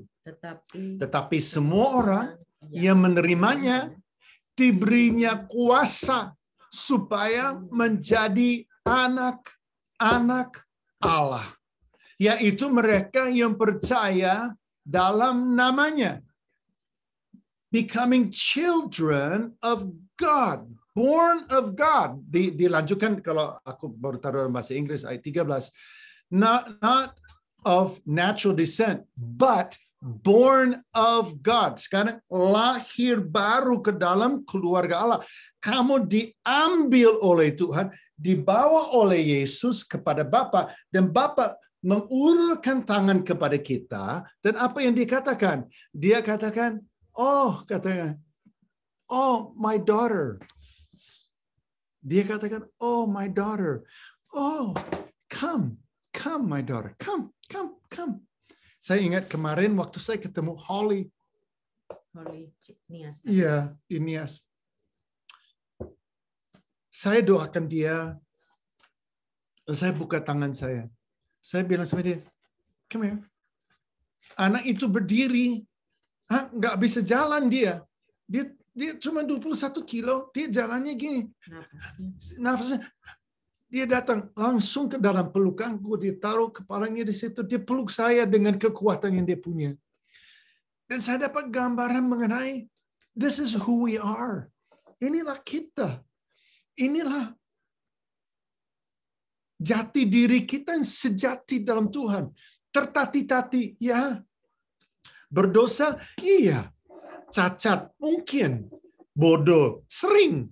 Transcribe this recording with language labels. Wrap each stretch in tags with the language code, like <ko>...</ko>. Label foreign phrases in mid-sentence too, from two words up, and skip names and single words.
<id>Tetapi semua orang yang menerimanya diberinya kuasa supaya menjadi anak-anak Allah, yaitu mereka yang percaya dalam namanya.</id> <en>Becoming children of God, born of God.</en> <id>Dilanjutkan kalau aku baru taruh bahasa Inggris ayat 13.</id> <en>Not of natural descent, but born of God.</en> <id>Sekarang lahir baru ke dalam keluarga Allah. Kamu diambil oleh Tuhan, dibawa oleh Yesus kepada Bapa, dan Bapa mengulurkan tangan kepada kita, dan apa yang dikatakan? Dia katakan,</id> <en>oh, my daughter.</en> <id>Dia katakan,</id> <en>oh, my daughter. Oh, come, my daughter. Come.</en> <id>Saya ingat kemarin waktu saya ketemu Holly. Nias. Iya, Nias. Saya doakan dia. Saya buka tangan saya. Saya bilang sama dia,</id> <en>come here.</en> <id>Anak itu berdiri. Nggak bisa jalan dia. Dia cuma 21 kilo, dia jalannya gini. Nafasnya. Dia datang langsung ke dalam pelukanku, dia taruh kepalanya di situ, dia peluk saya dengan kekuatan yang dia punya. Dan saya dapat gambaran mengenai,</id> <en>this is who we are.</en> <id>Inilah kita. Inilah jati diri kita yang sejati dalam Tuhan. Tertati-tati, ya. Berdosa, iya. Cacat, mungkin. Bodoh, sering.</id>